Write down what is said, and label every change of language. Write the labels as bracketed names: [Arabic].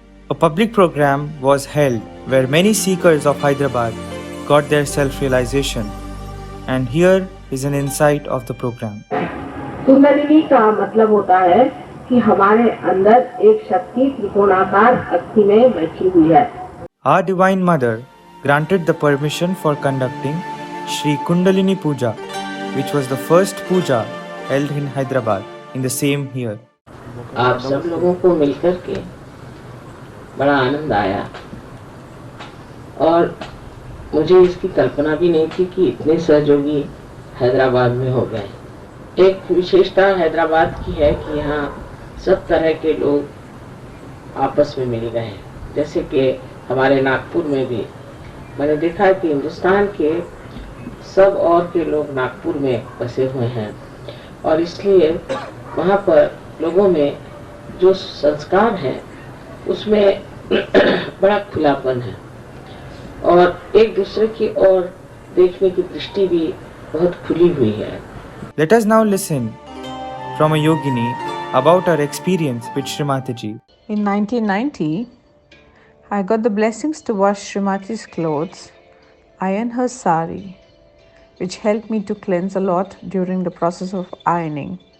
[English] A public program was held where many seekers of Hyderabad got their self-realization, and here is an insight of the program. [Hindi] Kundalini का मतलब होता है कि हमारे अंदर एक शक्ति त्रिकोणाकार अस्थि में बैठी हुई है. [English] Our Divine Mother granted the permission for conducting Shri Kundalini Puja, which was the first puja held in Hyderabad in the same year. [Hindi] आप सब लोगों को मिलकर के बड़ा आनंद आया और मुझे इसकी कल्पना भी नहीं थी कि इतने सहयोगी हैदराबाद में हो गए. एक विशेषता हैदराबाद की है कि यहाँ सब तरह के लोग आपस में मिल गए हैं. जैसे कि हमारे नागपुर में भी मैंने देखा कि हिंदुस्तान के सब और के लोग नागपुर में बसे हुए हैं और इसलिए वहाँ पर लोगों में जो संस्कार हैं उसमें बड़ा खुलापन है और एक दूसरे की ओर देखने की दृष्टि भी बहुत खुली हुई है. [English] Let us now listen from a yogini about her experience with Shri Mataji. In 1990, I got the blessings to wash Srimati's clothes, iron her sari, which helped me to cleanse a lot during the process of ironing.